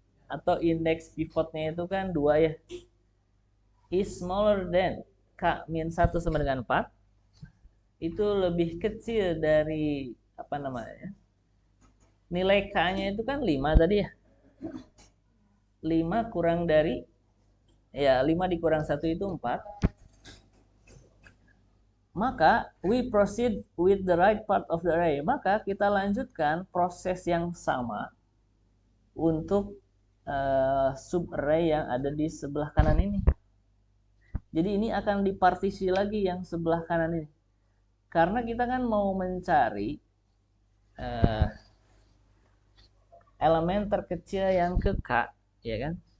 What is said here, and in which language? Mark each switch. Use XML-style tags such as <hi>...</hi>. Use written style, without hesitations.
<id>Atau indeks pivotnya itu kan 2 ya.</id> <en>Is smaller than K</en> <id>min 1 sama dengan 4. Itu lebih kecil dari apa namanya? Nilai K-nya itu kan 5 tadi ya. 5 kurang dari ya 5 dikurang 1 itu 4. Maka</id> <en>we proceed with the right part of the array.</en> <id>Maka kita lanjutkan proses yang sama untuk sub array yang ada di sebelah kanan ini. Jadi ini akan dipartisi lagi yang sebelah kanan ini. Karena kita kan mau mencari elemen terkecil yang ke K, ya kan?</id>